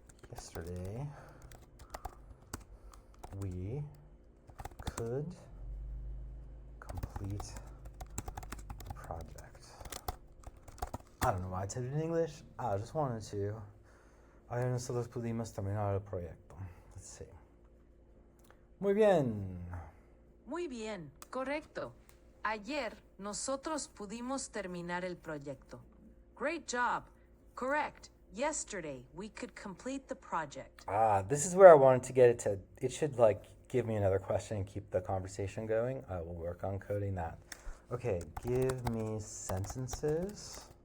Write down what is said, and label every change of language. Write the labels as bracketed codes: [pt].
[en] Yesterday, we could complete the project. I don't know why I typed it in English. I just wanted to. [es] Ayer nosotros pudimos terminar el proyecto. [en] Let's see. [es] Muy bien. Muy bien, correcto. Ayer nosotros pudimos terminar el proyecto. [en] Great job. Correct. Yesterday we could complete the project. This is where I wanted to get it to. It should like give me another question and keep the conversation going. I will work on coding that. Okay, give me sentences.